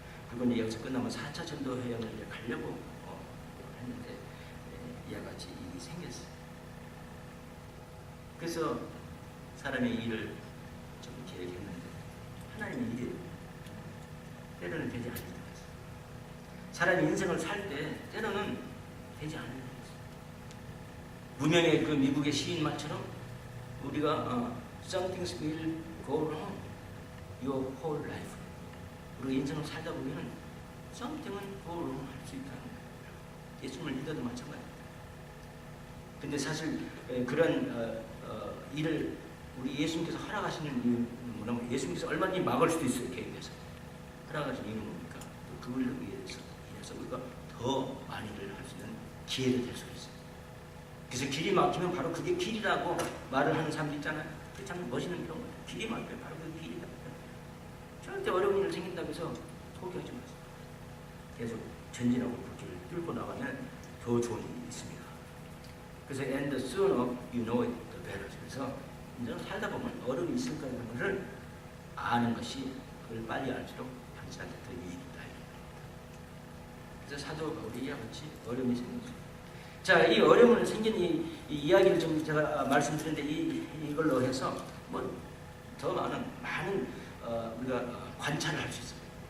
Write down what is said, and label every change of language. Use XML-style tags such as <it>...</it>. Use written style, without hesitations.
<ko>그리고 이제 여기서 끝나면 4차 전도 여행을 이제 가려고 했는데 이와 같이 일이 생겼어요. 그래서 사람의 일을 좀 계획했는데 하나님의 일이 때로는 되지 않는 거예요. 사람이 인생을 살 때 때로는 되지 않는 거예요. 무명의 그 미국의 시인 말처럼 우리가</ko> <en>some things will go wrong your whole life.</en> <ko>우리가 인생을 살다 보면 something은</ko> <en>go wrong</en> <ko>할 수 있다는 거예요. 예수님을 믿어도 마찬가지입니다. 근데 사실 그런 일을 우리 예수님께서 허락하시는 이유는 뭐냐면 예수님께서 얼마든지 막을 수도 있어요. 개입해서. 허락하신 이유는 뭡니까? 그걸 위해서 더 많이 일을 할 수 있는 기회도 될 수가 있어요. 그래서 길이 막히면 바로 그게 길이라고 말을 하는 사람도 있잖아요. 그게 참 멋있는 경우. 길이 막히면 바로 그게 길이다. 절대 어려운 일 생긴다고 해서 포기하지 마세요. 계속 전진하고 그 길을 뚫고 나가면 더 좋은 일이 있습니다. 그래서</ko> <en>and the sooner you know it, the better.</en> <ko>그래서 인생 살다 보면 어려움이 있을 거라는 것을 아는 것이 그걸 빨리 알수록 당신한테 더 이익이다. 그래서 사도 바울이 같이 어려움이 생기죠. 자, 이 어려움을 생긴 이 이야기를 좀 제가 말씀드렸는데 이걸로 해서 뭐 더 많은 우리가 관찰을 할 수 있습니다.</ko>